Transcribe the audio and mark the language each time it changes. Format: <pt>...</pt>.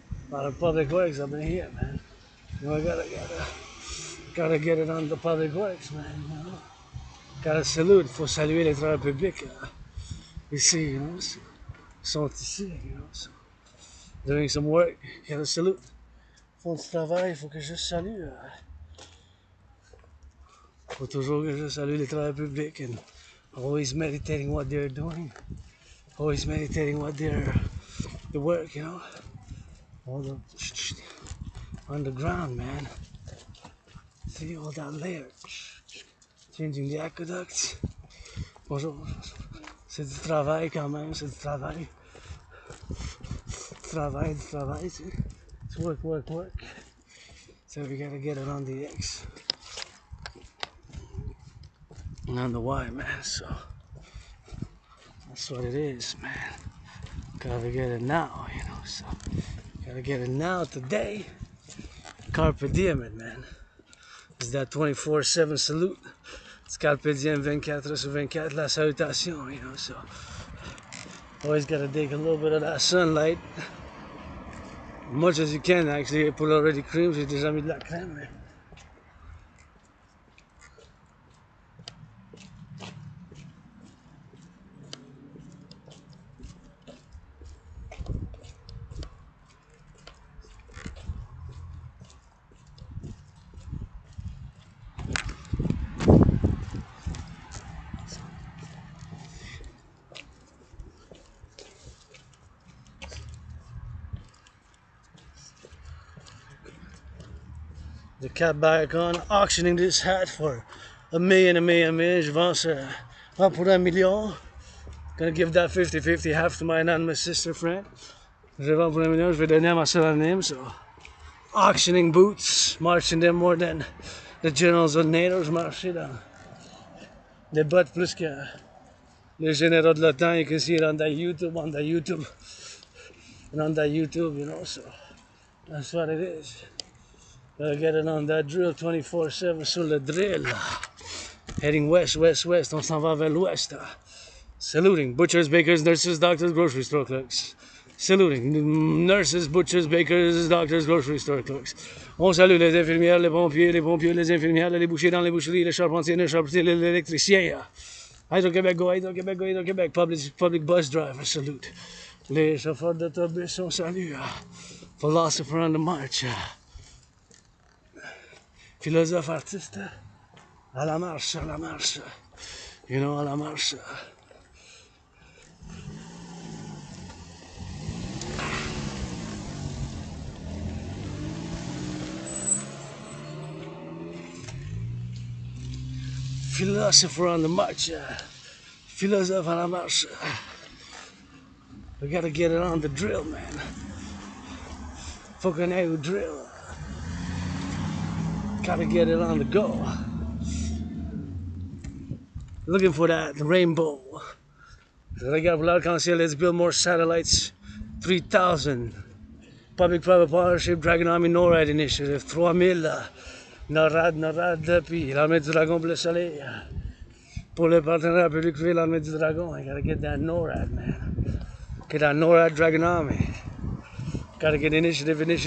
<en>Not a public works up in here, man. You know, I gotta get it on the public works, man. You know? Gotta salute,</en> <fr>faut saluer les travailleurs publics ici,</fr> <en>you know. So,</en> <fr>sont ici,</fr> <en>you know. So, doing some work, gotta salute.</en> <fr>Font du travail, faut que je salue. Faut toujours que je salue les travailleurs publics</fr> <en>and always meditating what they're doing. Always meditating what the work, you know. All the on the ground, man. See all that layer. Changing the aqueducts.</en> <fr>Bonjour. C'est du travail quand même, c'est du travail. Du travail,</fr> <en>see? It's work. So we gotta get it on the X. And on the Y, man, so. That's what it is, man. Gotta get it now, you know, so. Gotta get it now, today. Carpe diem it, man. It's that 24/7 salute. It's carpe diem 24/24</en> <fr>la salutation,</fr> <en>you know, so. Always gotta take a little bit of that sunlight. As much as you can, actually. Put already cream,</en> <fr>j'ai déjà mis de la crème, mais.</fr> <en>Cap back on, auctioning this hat for a million.</en> <fr>Je vends pour $1 million.</fr> <en>Gonna give that 50-50, half to my anonymous sister friend.</en> <fr>Je vends pour $1 million, je vais donner à ma soeur anonyme.</fr> <en>So, auctioning boots, marching them more than the generals of NATO.</en> <fr>Je marchais dans des bottes plus que les généraux de l'OTAN.</fr> <en>You can see it on that YouTube, and on that YouTube, you know, so that's what it is. Gotta get it on that drill 24/7</en> <fr>sur le drill.</fr> <en>Heading west,</en> <fr>on s'en va vers l'ouest.</fr> <en>Saluting butchers, bakers, nurses, doctors, grocery store clerks. Saluting nurses, butchers, bakers, doctors, grocery store clerks.</en> <fr>On salue les infirmières, les pompiers, les infirmières, les bouchers dans les boucheries, les charpentiers, les électriciens.</fr> <en>Hydro-Québec, go Hydro-Québec. Public bus driver, salute.</en> <fr>Les chauffeurs d'autobus, on salue.</fr> <en>Philosopher on the march.</en> <fr>Philosophe artiste. À la marche.</fr> <en>You know,</en> <fr>à la marche.</fr> <en>Philosopher on the march.</en> <fr>Philosophe à la marche.</fr> <en>We gotta get it on the drill, man. Fucking A drill. Gotta get it on the go. Looking for that rainbow. I got l'arc-en-ciel. Let's build more satellites. 3,000. Public-private partnership, Dragon Army NORAD initiative. 3,000.</en> <fr>NORAD, puis l'armée du dragon pour le soleil. Pour le partenariat public-privé, l'armée du dragon.</fr> <en>I gotta get that NORAD, man. Get that NORAD Dragon Army. Gotta get initiative.</en>